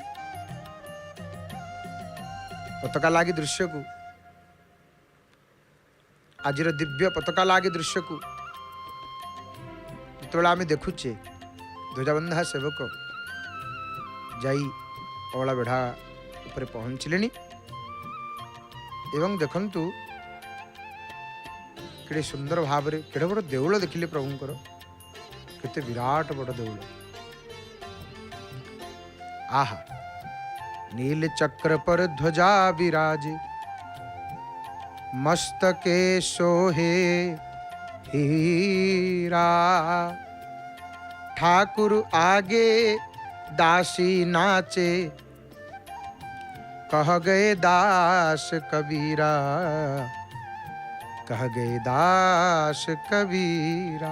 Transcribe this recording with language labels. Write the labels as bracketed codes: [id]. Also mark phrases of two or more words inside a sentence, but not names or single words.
[or] ପତାକା ଲାଗି ଦୃଶ୍ୟକୁ, ଆଜିର ଦିବ୍ୟ ପତାକା ଲାଗି ଦୃଶ୍ୟକୁ ଯେତେବେଳେ ଆମେ ଦେଖୁଛେ, ଧ୍ୱଜାବନ୍ଧା ସେବକ ଯାଇ ଅଁଳା ବେଢ଼ା ଉପରେ ପହଞ୍ଚିଲେଣି। ଏବଂ ଦେଖନ୍ତୁ କେଡ଼େ ସୁନ୍ଦର ଭାବରେ, କେଡ଼େ ବଡ଼ ଦେଉଳ ଦେଖିଲେ ପ୍ରଭୁଙ୍କର, କେତେ ବିରାଟ ବଡ଼ ଦେଉଳ। [hi] आहा, नील चक्र पर ध्वजा विराजे, मस्तके सोहे हीरा, ठाकुर आगे दासी नाचे, कह गए दास कबीरा, कह गए दास कबीरा।